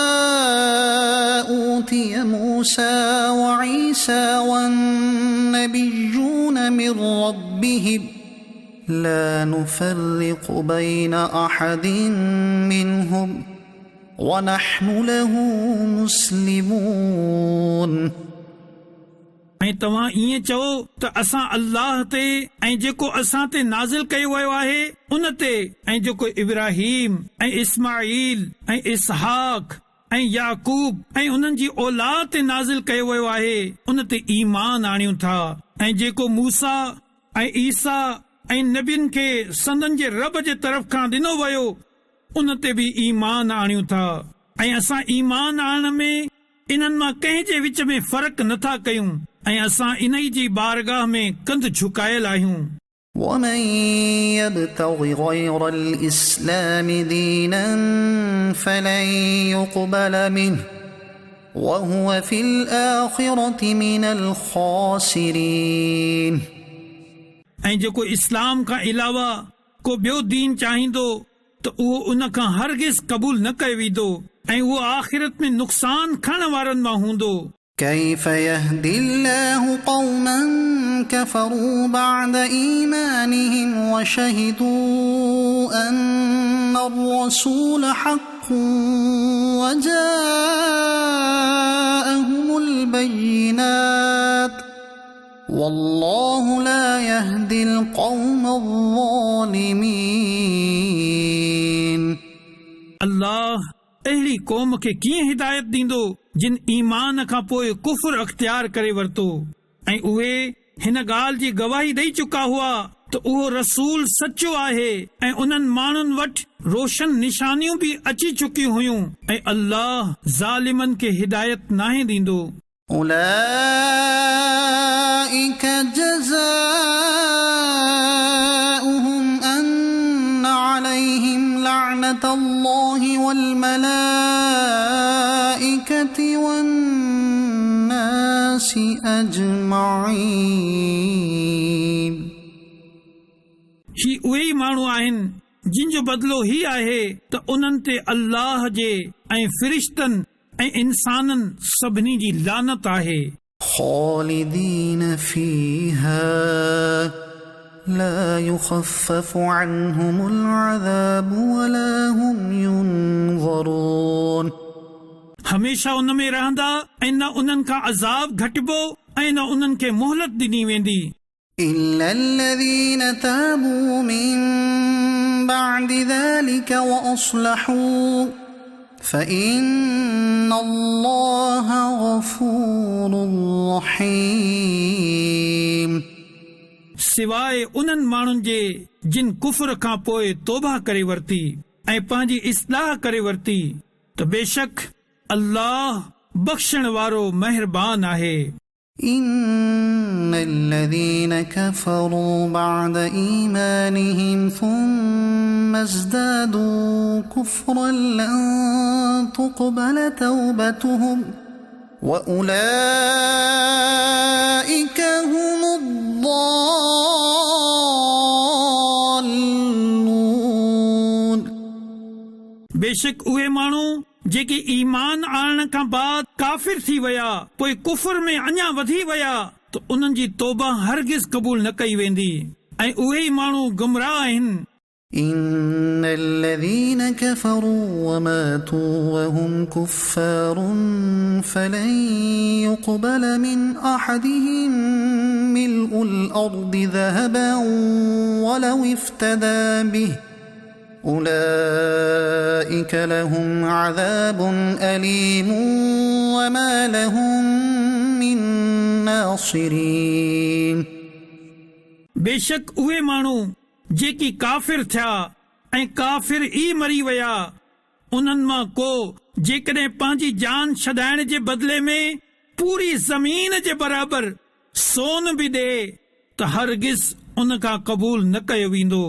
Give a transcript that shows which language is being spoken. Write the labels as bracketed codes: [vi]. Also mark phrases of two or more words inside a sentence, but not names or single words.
[ar] أوتي موسى وعيسى والنبيون من ربهم لا نفرق بين أحد منهم ونحن له مسلمون. [sd] ऐं तव्हां ईअं चओ त असां अल्लाह ते ऐं जेको असां ते नाज़िल कयो वियो आहे उन ते ऐं जेको इब्राहीम ऐं इस्माईल ऐं इसहाक ऐं याकूब ऐं उन्हनि जी औलाद ते नाज़िल कयो वियो आहे उन ते ईमान आणियूं था ऐं जेको मूसा ऐं ईसा ऐं नबियुनि खे संदन जे रब जे तरफ़ खां ॾिनो वियो उन ते बि ईमान आणियूं था ऐं असां ईमान आणण में इन्हनि मां कंहिं जे विच में फ़र्क़ नथा कयूं ऐं असां इन जी बारगाह में कंध झुकायल आहियूं. [ar] ومن يبتغ غير الإسلام دينا فلن يقبل منه وهو في الآخرة من الخاسرين. [sd] ऐं जेको इस्लाम खां अलावा को ॿियो दीन चाहींदो त उहो उन खां हरगिज़ क़बूल न कयो वेंदो ऐं उहो आख़िरत में नुक़सान खणण वारनि मां हूंदो. [ar] كيف يهدي الله قوما كفروا بعد إيمانهم وشهدوا أن الرسول حق وجاءهم البينات والله لا يهدي القوم الظالمين. [sd] अल्लाह अहिड़ी क़ौम खे कीअं हिदायत ॾींदो जिन ईमान खां पोइ कुफ्र अख़्तियार करे वरितो ऐं उहे हिन ॻाल्हि जी गवाही ॾेई चुका हुआ त उहो रसूल सचो आहे ऐं उन्हनि माण्हुनि वटि रोशन निशानियूं बि अची चुकियूं हुयूं ऐं अल्लाह ज़ालिमनि खे हिदायत नाहे ॾींदो. [ar] أولئك جزاؤهم أن عليهم لعنة الله والملائكة والناس أجمعين. [sd] ही उहे ई माण्हू आहिनि जिन जो बदिलो ही आहे त उन्हनि ते अल्लाह जे ऐं फ़रिश्तनि ऐं इंसाननि सभिनी जी लानत आहे. [ar] خالدين فيها لا يخفف عنهم العذاب ولا هم ينظرون. [sd] हमेशा उन में रहंदा ऐं न उन्हनि खां अज़ाब घटिबो ऐं न उन्हनि खे मोहलत ॾिनी वेंदी. [ar] إلا الذين تابوا من بعد ذلك وأصلحوا فإن الله غفور رحيم. [sd] सिवाय उन्हनि माण्हुनि जे जिन कुफ्र खां पोइ तौबा करे वरिती ऐं पंहिंजी इस्लाह करे वरिती त बेशक अल्लाह बख़्शण वारो महिरबान आहे. [ar] إن الذين كفروا بعد إيمانهم ثم ازدادوا كفرا لن تقبل توبتهم وأولئك هم الضالون. [sd] बेशक उहे माण्हू जेके ईमान आणण खां बाद काफ़िर थी विया पोइ कुफ्र में अञा वधी विया त उन्हनि जी तौबा हरगिज़ क़बूल न कई वेंदी ऐं उहे ई माण्हू गुमराह आहिनि [ar] إن الذين كفروا وماتوا وهم كفار فلن يقبل من أحدهم ملء الأرض ذهبا ولو افتدى به أولئك لهم عذاب أليم وما لهم من ناصرين. [sd] बेशक उहे माण्हू जेकी काफ़िर थिया ऐं काफ़िर ई मरी विया, उन्हनि मां को जेकॾहिं पंहिंजी जान छॾाइण जे बदिले में पूरी ज़मीन जे बराबर सोन बि ॾे त हरगिज़ उन खां क़बूल न कयो वेंदो.